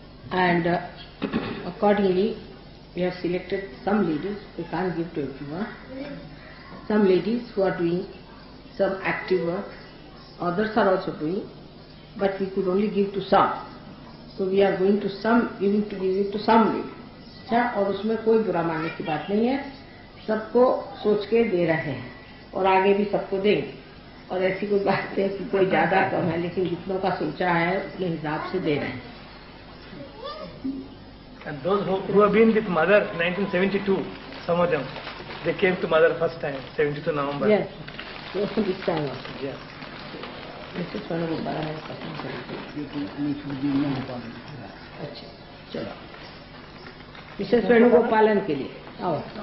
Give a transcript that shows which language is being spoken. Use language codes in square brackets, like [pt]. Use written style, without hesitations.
[en] And accordingly, we have selected some ladies, we can't give to everyone, some ladies who are doing some active work, others are also doing, but we could only give to some. So we are going to give it to some ladies. [hi] अच्छा, और उसमें कोई बुरा मानने की बात नहीं है, सबको सोच के दे रहे हैं और आगे भी सबको देंगे, और ऐसी कोई बात है कि कोई ज्यादा कम है, लेकिन जितनों का सोचा है उतने हिसाब से दे रहे हैं. [en] And those who have been with mother 1972, some of them, they came to mother first time, 72 November. Yes, so this time also. Yeah. Mrs. [hi] Venugopal है पसंद करेंगे. अच्छा, चलो. मिसेस वेणुगोपालन के लिए आओ.